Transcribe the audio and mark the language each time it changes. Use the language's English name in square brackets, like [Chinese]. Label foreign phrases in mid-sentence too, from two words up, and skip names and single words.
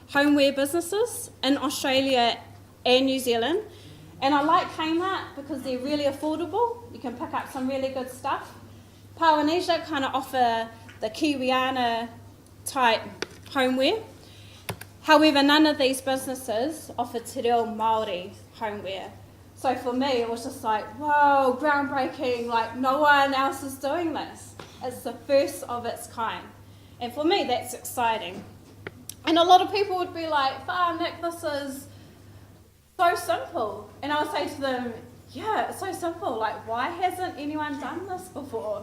[English] homeware businesses in Australia and New Zealand. And I like Kmart because they're really affordable. You can pick up some really good stuff. Polynesia kind of offer the Kiwiana type homeware. However, none of these businesses offer te reo Māori homeware. So for me, it was just like, whoa, groundbreaking, like no one else is doing this. It's the first of its kind. And for me, that's exciting. And a lot of people would be like, Nick, this is so simple. And I would say to them, yeah, it's so simple. Like, why hasn't anyone done this before?